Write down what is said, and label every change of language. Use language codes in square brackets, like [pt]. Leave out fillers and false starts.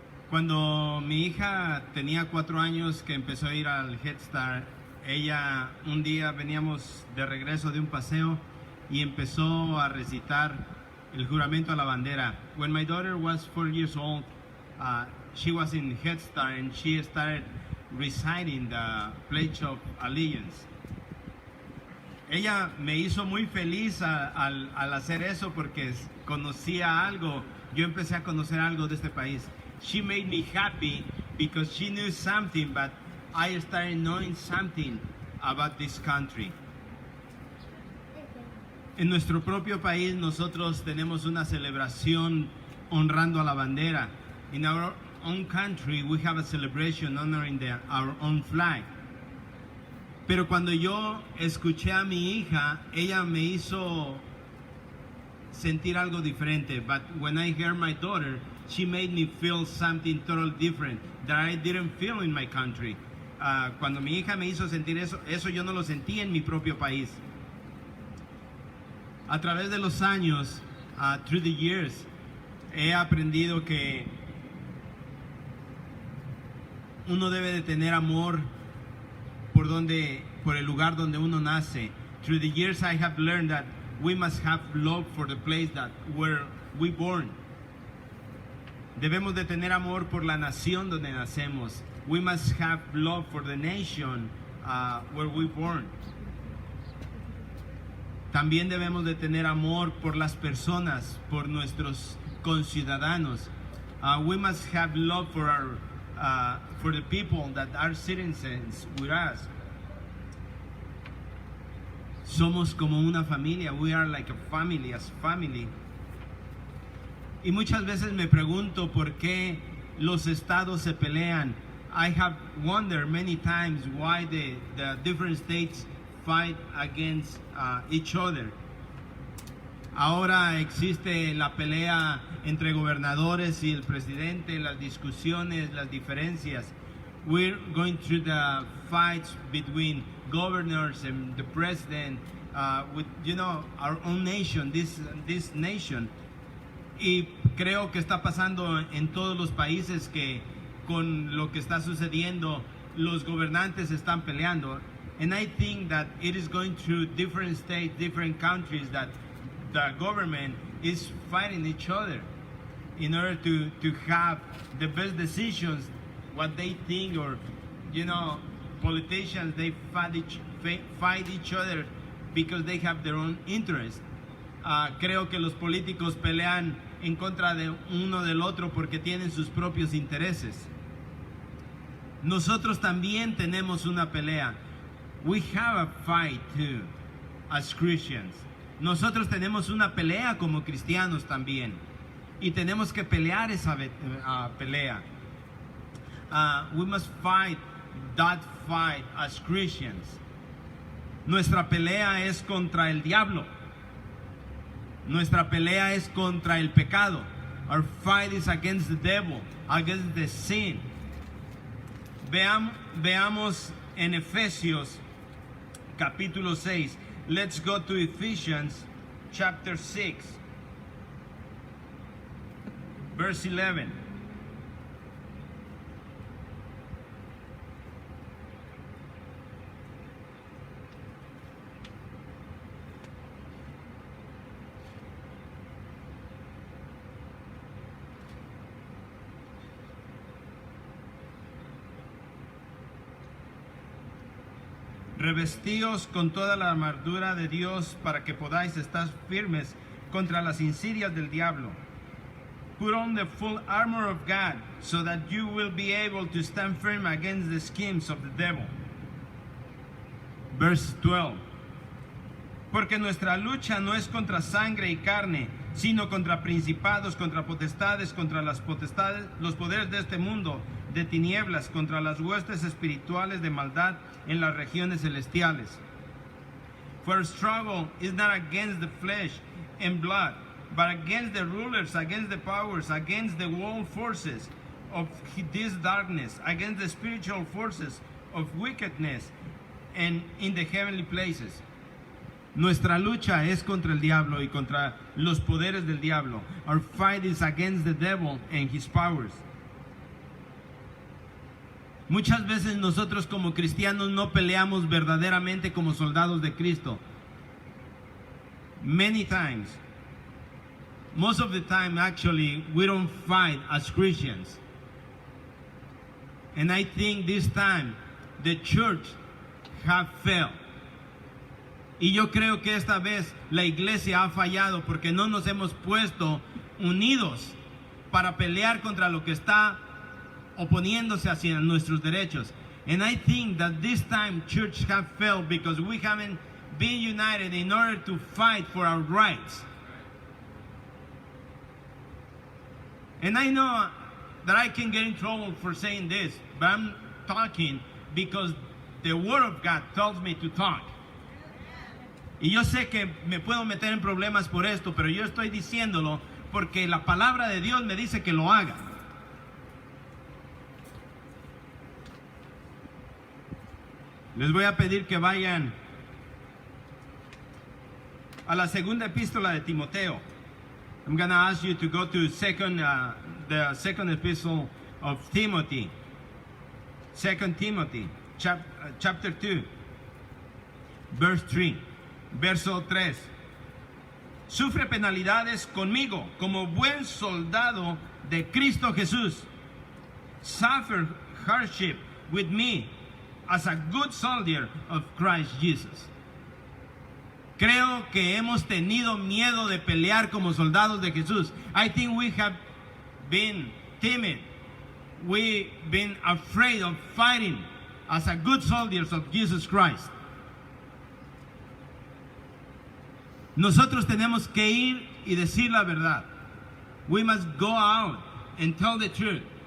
[es] Cuando mi hija tenía 4 años que empezó a ir al Head Start, ella un día veníamos de regreso de un paseo y empezó a recitar el juramento a la bandera. [en] When my daughter was 4 years old, she was in Head Start and she started reciting the Pledge of Allegiance. [es] Ella me hizo muy feliz al hacer eso porque conocía algo. Yo empecé a conocer algo de este país. [en] She made me happy because she knew something, but I started knowing something about this country. [es] En nuestro propio país nosotros tenemos una celebración honrando a la bandera. [en] In our own country we have a celebration honoring our own flag. [es] Pero cuando yo escuché a mi hija, ella me hizo sentir algo diferente. [en] But when I heard my daughter, she made me feel something totally different that I didn't feel in my country. [es] Cuando mi hija me hizo sentir eso yo no lo sentí en mi propio país. A través de los años, [en] through the years, [es] he aprendido que uno debe de tener amor por el lugar donde uno nace. [en] Through the years I have learned that we must have love for the place that where we born. [es] Debemos de tener amor por la nación donde nacemos. [en] We must have love for the nation where we born. [es] También debemos de tener amor por las personas, por nuestros conciudadanos. [en] We must have love for the people that are citizens with us. [es] Somos como una familia. [en] We are like a family, as family. [es] Y muchas veces me pregunto por qué los estados se pelean. [en] I have wondered many times why the different states fight against each other. [es] Ahora existe la pelea entre gobernadores y el presidente, las discusiones, las diferencias. [en] We're going through the fights between governors and the president with, our own nation, this nation. [es] Y creo que está pasando en todos los países que con lo que está sucediendo, los gobernantes están peleando. [en] And I think that it is going through different states, different countries, that the government is fighting each other in order to have the best decisions, what they think, or, politicians, they fight each other because they have their own interest. [es] Creo que los políticos pelean en contra de uno del otro porque tienen sus propios intereses. Nosotros también tenemos una pelea. [en] We have a fight too, as Christians. [es] Nosotros tenemos una pelea como cristianos también. Y tenemos que pelear esa pelea. [en] We must fight that fight as Christians. [es] Nuestra pelea es contra el diablo. Nuestra pelea es contra el pecado. [en] Our fight is against the devil, against the sin. [es] Veamos en Efesios capítulo 6. [en] Let's go to Ephesians chapter 6, verse 11. [es] Revestíos con toda la armadura de Dios para que podáis estar firmes contra las insidias del diablo. [en] Put on the full armor of God so that you will be able to stand firm against the schemes of the devil. Verse 12. [es] Porque nuestra lucha no es contra sangre y carne, sino contra principados, contra potestades, contra las potestades, los poderes de este mundo, de tinieblas, contra las huestes espirituales de maldad en las regiones celestiales. [en] For our struggle is not against the flesh and blood, but against the rulers, against the powers, against the world forces of this darkness, against the spiritual forces of wickedness and in the heavenly places. [es] Nuestra lucha es contra el diablo y contra los poderes del diablo. [en] Our fight is against the devil and his powers. [es] Muchas veces nosotros como cristianos no peleamos verdaderamente como soldados de Cristo. [en] Many times, most of the time actually, we don't fight as Christians. And I think this time the church have failed. [es] Y yo creo que esta vez la iglesia ha fallado porque no nos hemos puesto unidos para pelear contra lo que está oponiéndose hacia nuestros derechos. [en] And I think that this time church have failed because we haven't been united in order to fight for our rights. And I know that I can get in trouble for saying this, but I'm talking because the Word of God tells me to talk. [es] Y yo sé que me puedo meter en problemas por esto, pero yo estoy diciéndolo porque la palabra de Dios me dice que lo haga. Les voy a pedir que vayan a la segunda epístola de Timoteo. [en] I'm going to ask you to go to the second epistle of Timothy. 2 Timothy, chapter 2, verse 3. [es] Verso 3. Sufre penalidades conmigo como buen soldado de Cristo Jesús. [en] Suffer hardship with me as a good soldier of Christ Jesus. [es] Creo que hemos tenido miedo de pelear como soldados de Jesús. [en] I think we have been timid. We've been afraid of fighting as a good soldiers of Jesus Christ. [es] Nosotros tenemos que ir y decir la verdad. [en] We must go out and tell the truth.